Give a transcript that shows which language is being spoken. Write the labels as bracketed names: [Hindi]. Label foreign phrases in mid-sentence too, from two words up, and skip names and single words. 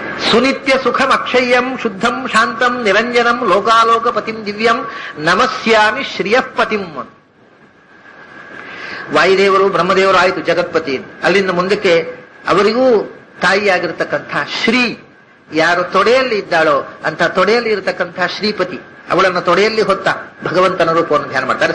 [Sanskrit] ಸುನಿತ್ಯ ಸುಖಂ ಅಕ್ಷಯ್ಯಂ ಶುದ್ಧಂ ಶಾಂತಂ ನಿರಂಜನಂ ಲೋಕಾಲೋಕಪತಿಂ ದಿವ್ಯಂ ನಮಸ್ಯಾಮಿ ಶ್ರಿಯಃಪತಿಂ. [Kannada] ವಾಯುದೇವರು ಬ್ರಹ್ಮದೇವರು ಆಯಿತು ಜಗತ್ಪತಿ. ಅಲ್ಲಿಂದ ಮುಂದಕ್ಕೆ ಅವರಿಗೂ ತಾಯಿಯಾಗಿರ್ತಕ್ಕಂಥ ಶ್ರೀ ಯಾರು ತೊಡೆಯಲ್ಲಿ ಇದ್ದಾಳೋ ಅಂತ ತೊಡೆಯಲ್ಲಿ ಇರತಕ್ಕಂಥ ಶ್ರೀಪತಿ, ಅವಳನ್ನು ತೊಡೆಯಲ್ಲಿ ಹೊತ್ತ ಭಗವಂತನ ರೂಪವನ್ನು ಧ್ಯಾನ ಮಾಡ್ತಾರೆ.